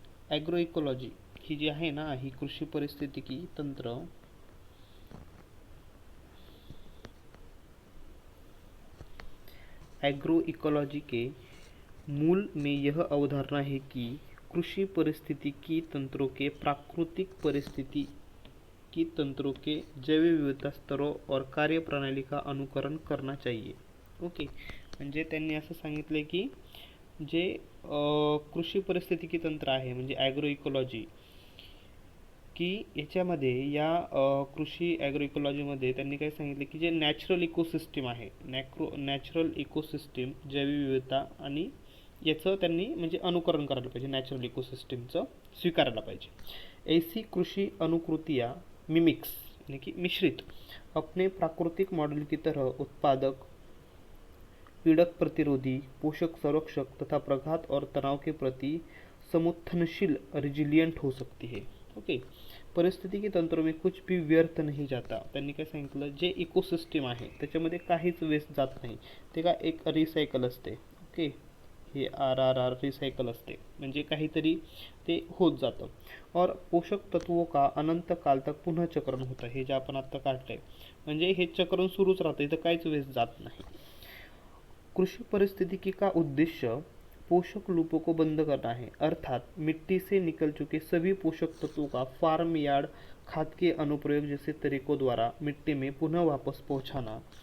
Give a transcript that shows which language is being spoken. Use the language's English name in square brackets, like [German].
[Marathi] Agro ecology ही जी आहे ना, [Hindi] ही कृषी परिस्थितिकी तंत्र एग्रो इकोलॉजी के मूल में यह अवधारणा है कि कृषि परिस्थितिकी तंत्रों के प्राकृतिक परिस्थिति की तंत्रों के जैव विविधता स्तरों और कार्यप्रणाली का अनुकरण करना चाहिए. ओके. [Marathi] म्हणजे त्यांनी असं सांगितलं की जे कृषी परिस्थितिकी तंत्र आहे म्हणजे ॲग्रो इकोलॉजी की याच्यामध्ये या कृषी ॲग्रो इकोलॉजीमध्ये त्यांनी काय सांगितलं की जे नॅचरल इकोसिस्टीम आहे, नॅचरल इकोसिस्टीम जैवविविधता आणि याचं त्यांनी म्हणजे अनुकरण करायला पाहिजे, नॅचरल इकोसिस्टीमचं स्वीकारायला पाहिजे. [Hindi] ऐसी कृषि अनुकृतियाँ मिमिक्स यानी कि मिश्रित अपने प्राकृतिक मॉडल की तरह उत्पादक, पीड़क प्रतिरोधी, पोषक संरक्षक तथा प्रघात और तनाव के प्रति समुत्थनशील रिजिलियंट हो सकती है. ओके. परिस्थिती की तंत्रों में कुछ भी व्यर्थ नहीं जाता. [Marathi] त्यांनी काय सांगितलं, जे इकोसिस्टीम आहे त्याच्यामध्ये काहीच वेस्ट जात नाही, ते का एक रिसायकल असते. ओके. हे RRR रिसायकल असते म्हणजे काहीतरी ते होत जातं. [Hindi] और पोषक तत्वों का अनंत काल तक [Marathi] पुन्हा चक्रण होतं. हे जे आपण आत्ता काढलंय म्हणजे हे चक्रण सुरूच राहतं, इथं काहीच वेस्ट जात नाही. [Hindi] कृषि परिस्थितिकी का उद्देश्य पोषक लूपों को बंद करना है, अर्थात मिट्टी से निकल चुके सभी पोषक तत्वों का फार्म यार्ड खाद के अनुप्रयोग जैसे तरीकों द्वारा मिट्टी में पुनः वापस पहुंचाना.